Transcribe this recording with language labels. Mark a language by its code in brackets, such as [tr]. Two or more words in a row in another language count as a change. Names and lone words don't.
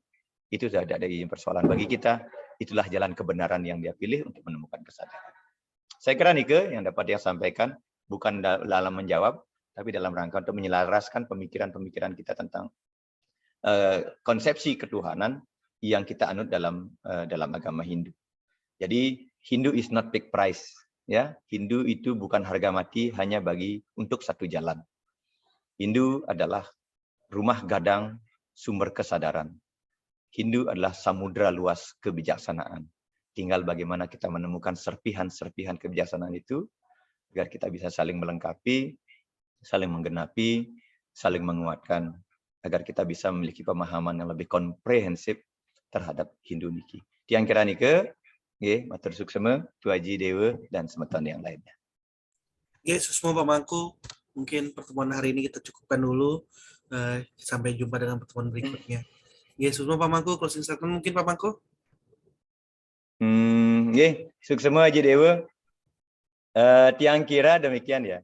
[id] Itu sudah ada persoalan bagi kita. Itulah jalan kebenaran yang dia pilih untuk menemukan kesadaran. Saya kira Nike yang dapat dia sampaikan bukan dalam menjawab, tapi dalam rangka untuk menyelaraskan pemikiran-pemikiran kita tentang konsepsi ketuhanan yang kita anut dalam agama Hindu. [en] Jadi Hindu is not big price, [id] ya. Hindu itu bukan harga mati hanya untuk satu jalan. Hindu adalah rumah gadang sumber kesadaran. Hindu adalah samudra luas kebijaksanaan. Tinggal bagaimana kita menemukan serpihan-serpihan kebijaksanaan itu agar kita bisa saling melengkapi, saling menggenapi, saling menguatkan, agar kita bisa memiliki pemahaman yang lebih komprehensif terhadap Hindu niki. [ban] Tiang kira nike, nggih, matur suksema, Tuaji Dewa dan semeton yang lainnya. [id] Oke, semua Pak Mangku, mungkin pertemuan hari ini kita cukupkan dulu. Sampai jumpa dengan pertemuan berikutnya. Ya, semua Pak Mangku, [en] closing statement [id] mungkin Pak Mangku. [ban] Nggih, suksema Haji Dewa. [id] Tiang kira demikian ya.